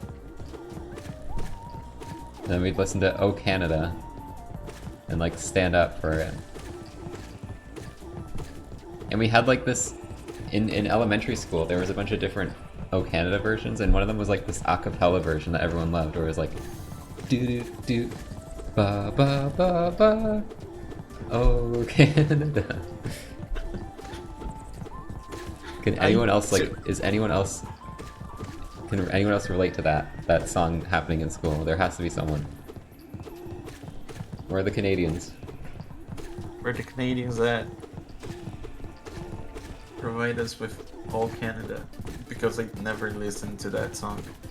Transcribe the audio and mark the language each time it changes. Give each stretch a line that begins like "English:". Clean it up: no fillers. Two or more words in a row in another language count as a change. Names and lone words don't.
English: Then we'd listen to "Oh Canada" and like stand up for it. And we had like this in elementary school. There was a bunch of different "Oh Canada" versions, and one of them was like this a cappella version that everyone loved, where it was like do do do ba ba ba ba Oh Canada. Can anyone else like? Can anyone else relate to that song happening in school? There has to be someone. Where are the Canadians? Where the Canadians at? Provide us with all Canada, because I never listened to that song.